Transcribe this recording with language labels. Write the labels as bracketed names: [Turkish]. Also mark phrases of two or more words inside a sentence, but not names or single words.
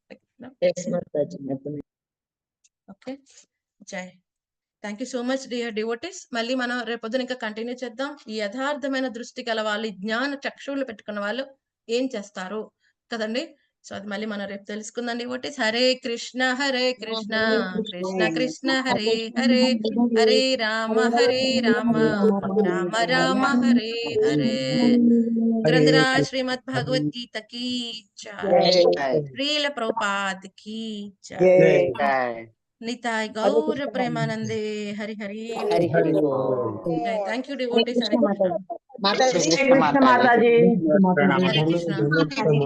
[Telugu] ఓకే, జై. [English] thank you so much dear devotees. [Telugu] మళ్ళీ మనం రేపొద్దున ఇంకా కంటిన్యూ చేద్దాం. ఈ యథార్థమైన దృష్టి గల వాళ్ళు, జ్ఞాన చక్షువులు పెట్టుకున్న వాళ్ళు ఏం చేస్తారు కదండి. సో అది మళ్ళీ మనం రేపు తెలుసుకుందాం డివోటీస్. [Sanskrit] హరే కృష్ణ కృష్ణ కృష్ణ హరే హరే, హరే రామ రామ రామ హరే హరే. [Hindi] ग्रंथराज श्रीमद् भगवत गीता की जय। श्रील प्रभुपाद की जय। [Bangla] निताय गौर प्रेमानंदे हरि हरि హరి హరి [Hindi] जय। [English] thank you devotees. [Hindi] हरे कृष्ण। [Telugu] మాతాజీ కృష్ణ మాతాజీ [Hindi] हरे कृष्ण।